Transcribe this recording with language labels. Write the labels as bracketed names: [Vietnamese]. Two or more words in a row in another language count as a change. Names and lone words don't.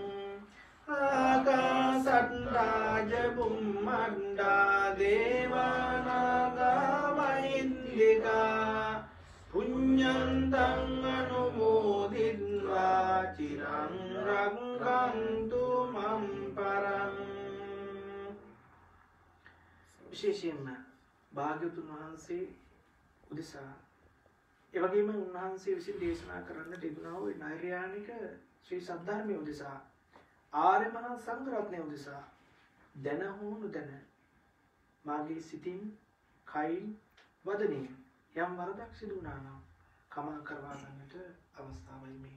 [Pali] ආකාසට්ටා ච බුම්මට්ටා දේවා නාග මහින්దికා පුඤ්ඤන්තං අනුමෝදිත්වා චිරං රක්ඛන්තු මම් පරං. [Sinhala] විශේෂයෙන්ම භාග්‍යවතුන් වහන්සේ උදෙසා එවැගේම උන්වහන්සේ විසින් දේශනා කරන්නට යෙදුණා වූ නෛර්යානික ශ්‍රී සද්ධර්මයේ උදෙසා ආර්ය මහා සංඝ රත්නය උදෙසා දැන හෝ නොදැන මාගේ සිතින් කයින් වදනින් යම් වරදක් සිදු වුණා නම් කමා කරවා ගන්නට අවස්ථාවයි මේ.